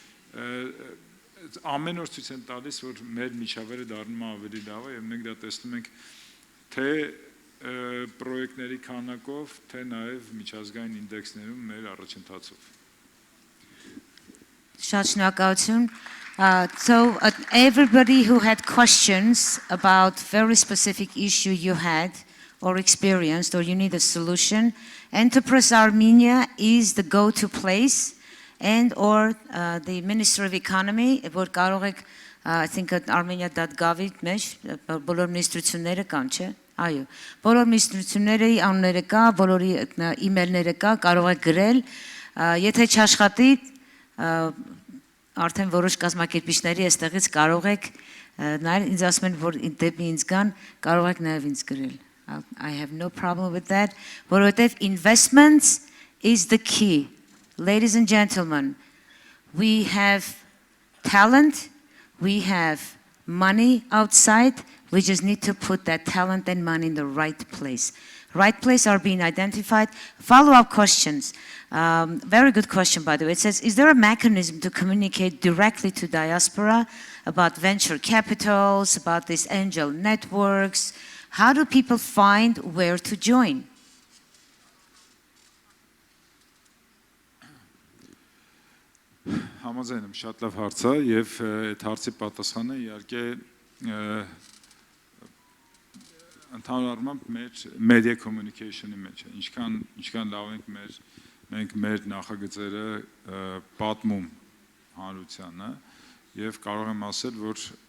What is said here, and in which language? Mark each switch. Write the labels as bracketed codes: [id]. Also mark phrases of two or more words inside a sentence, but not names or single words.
[hy] ամեն օր ցույց են տալիս, որ մեր միջավայրը դառնում է ավելի լավ եւ մենք դա տեսնում ենք թե պրոյեկտների քանակով, թե նաեւ միջազգային ինդեքսներում մեր առաջընթացով։ Շատ շնորհակալություն. [en] So everybody who had questions about very specific issue you had or experienced or you need a solution, Enterprise Armenia is the go-to place and or the Ministry of Economy, [hy] որ կարող եք, [en] I think at armenia.gov-ի [hy] մեջ բոլոր մինիստրությունները կան, չէ՞։ Այո, բոլոր մինիստրությունների անունները կա, բոլորի email-ները կա, կարող եք գրել, եթե չաշխատի, արդեն որոշ կազմակերպիչների այստեղից կարող եք նայել, ինձ ասում են, որ դեպի ինձ գան, կարող եք նաև ինձ գրել։ [en] I have no problem with that, [hy] որովհետև [en] investments is the key. Ladies and gentlemen, we have talent, we have money outside, we just need to put that talent and money in the right place. Right place are being identified. Follow-up questions. Very good question, by the way. It says, is there a mechanism to communicate directly to diaspora about venture capitals, about these angel networks? How do people find where to join? [hy] Համաձայն եմ, շատ լավ հարց է եւ այդ հարցի պատասխանը իհարկե ընդհանուր առմամբ մեր [en] media communication- [hy] ի մեջ է, ինչքան լավ ենք մենք մեր նախագծերը պատմում հանրությանը եւ կարող եմ ասել, որ